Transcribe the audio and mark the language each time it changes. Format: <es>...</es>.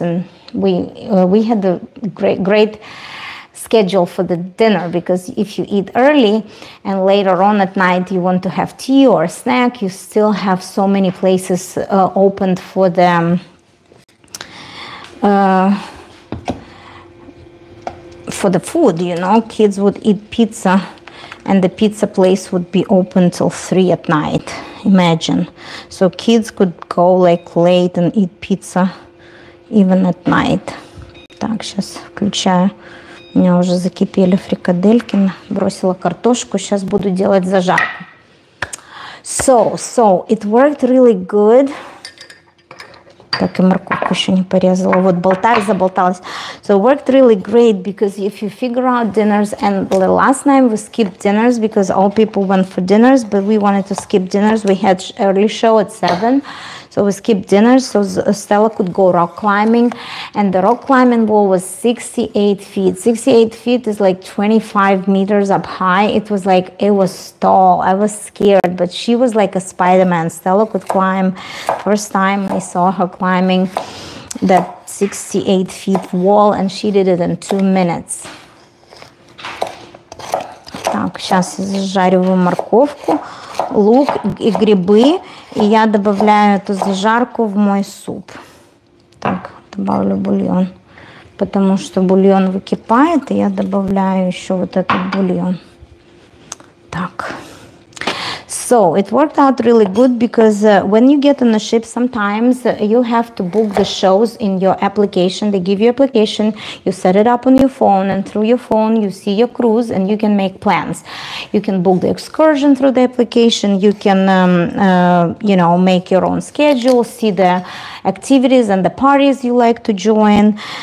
<en>And we had a great schedule for the dinner, because if you eat early and later on at night you want to have tea or a snack, you still have so many places opened for the food, you know. Kids would eat pizza and the pizza place would be open till 3 at night, imagine. So kids could go like late and eat pizza even at night.</en> <ru>Так, сейчас включаю. У меня уже закипели фрикадельки, бросила картошку, сейчас буду делать зажарку.</ru> <en>So it worked really good.</en> <ru>Так, и морковку еще не порезала. Вот болтаю, заболталась.</ru> <en>So it worked really great, because if you figure out dinners, and the last time we skipped dinners because all people went for dinners, but we wanted to skip dinners. We had early show at 7. So we skipped dinners so Stella could go rock climbing, and the rock climbing wall was 68 feet. 68 feet is like 25 meters up high. It was tall. I was scared, but she was like a Spider-Man. Stella could climb. First time I saw her climbing that 68 feet wall, and she did it in 2 minutes.</en> <ru>Так, сейчас я зажариваю морковку, лук и грибы, и я добавляю эту зажарку в мой суп. Так, добавлю бульон, потому что бульон выкипает, и я добавляю еще вот этот бульон. Так.</ru> <en>So it worked out really good, because when you get on the ship, sometimes you have to book the shows in your application. They give you application, you set it up on your phone, and through your phone you see your cruise and you can make plans. You can book the excursion through the application. You can, make your own schedule, see the activities and the parties you like to join.</en>